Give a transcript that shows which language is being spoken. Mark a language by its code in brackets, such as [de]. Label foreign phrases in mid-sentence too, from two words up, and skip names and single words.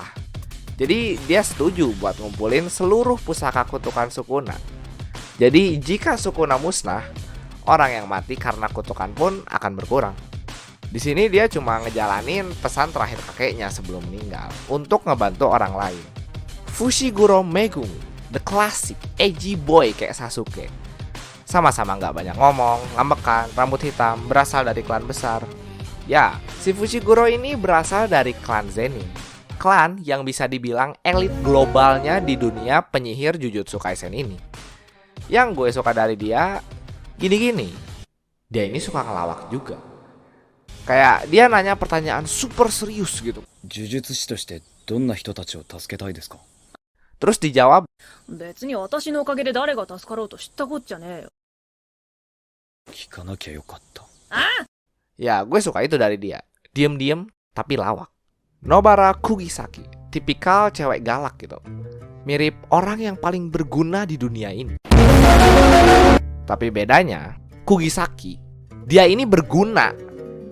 [id] Jadi dia setuju buat ngumpulin seluruh pusaka kutukan Sukuna. Jadi jika Sukuna musnah, orang yang mati karena kutukan pun akan berkurang. Di sini dia cuma ngejalanin pesan terakhir kakeknya sebelum meninggal untuk ngebantu orang lain. Fushiguro Megumi, [en] the classic edgy boy kayak Sasuke. [id] Sama-sama gak banyak ngomong, ngambekan, rambut hitam, berasal dari klan besar. Ya, si Fushiguro ini berasal dari klan Zenin. Klan yang bisa dibilang elit globalnya di dunia penyihir Jujutsu Kaisen ini. Yang gue suka dari dia, gini-gini, dia ini suka ngelawak juga. Kayak dia nanya pertanyaan super serius gitu. [ja] 呪術としてどんな人たちを助けたいですか? [id] Terus dijawab, [ja] 別に私のおかげで誰が助かろうと知ったこっちゃねえよ。聞かなきゃよかった。 [id] ya gue suka itu dari dia. Diem-diem tapi lawak. Nobara Kugisaki, tipikal cewek galak gitu. Mirip orang yang paling berguna di dunia ini. Tapi bedanya, Kugisaki, dia ini berguna.